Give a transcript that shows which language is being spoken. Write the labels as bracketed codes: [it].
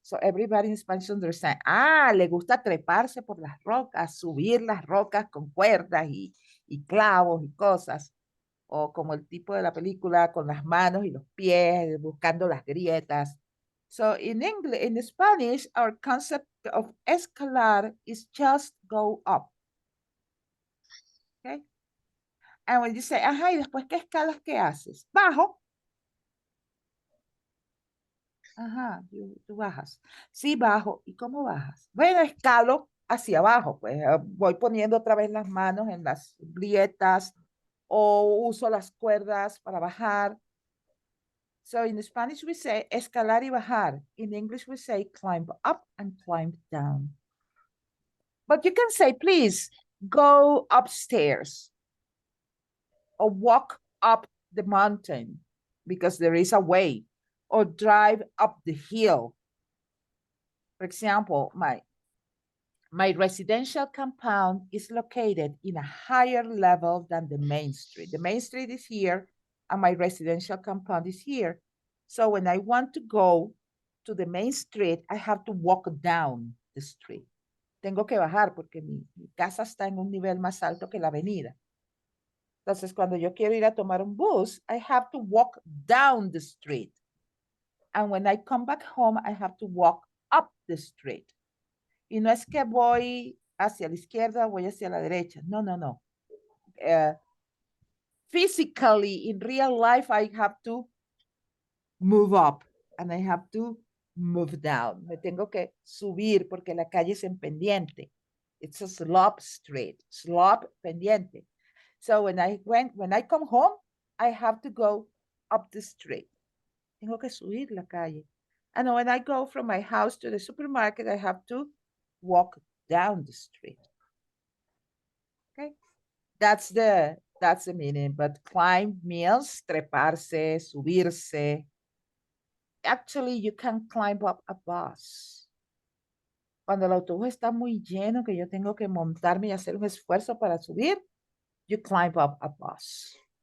[en] So everybody in Spanish understand, [es] le gusta treparse por las rocas, subir las rocas con cuerdas y clavos y cosas. O como el tipo de la película con las manos y los pies, buscando las grietas. [en] So in English, in Spanish, our concept of escalar is just go up. Okay? [es] And when you say, ajá, y después, ¿qué escalas qué haces? Bajo. Ajá, tú bajas. Sí, bajo. ¿Y cómo bajas? Bueno, escalo hacia abajo, pues voy poniendo otra vez las manos en las grietas o uso las cuerdas para bajar. [en] So in Spanish we say [es] escalar y bajar. [en] In English we say climb up and climb down. But you can say, please, go upstairs or walk up the mountain because there is a way, or drive up the hill. For example, my residential compound is located in a higher level than the main street. The main street is here and my residential compound is here. So when I want to go to the main street, I have to walk down the street. [es] Tengo que bajar porque mi casa está en un nivel más alto que la avenida. Entonces, cuando yo quiero ir a tomar un bus, [en] I have to walk down the street. And when I come back home, I have to walk up the street. [es] Y no es que voy hacia la izquierda, voy hacia la derecha. No, no, no. [en] Physically, in real life, I have to move up and I have to move down. [es] Me tengo que subir porque la calle es en pendiente. [en] It's a slope street, slope pendiente. So when I come home, I have to go up the street. [es] Tengo que subir la calle. [en] And when I go from my house to the supermarket, I have to walk down the street. Okay, that's the meaning. But climb means treparse, subirse. Actually, you can climb up a bus. [es] Cuando el autobús está muy lleno, que yo tengo que montarme y hacer un esfuerzo para subir, [en] you climb up a bus.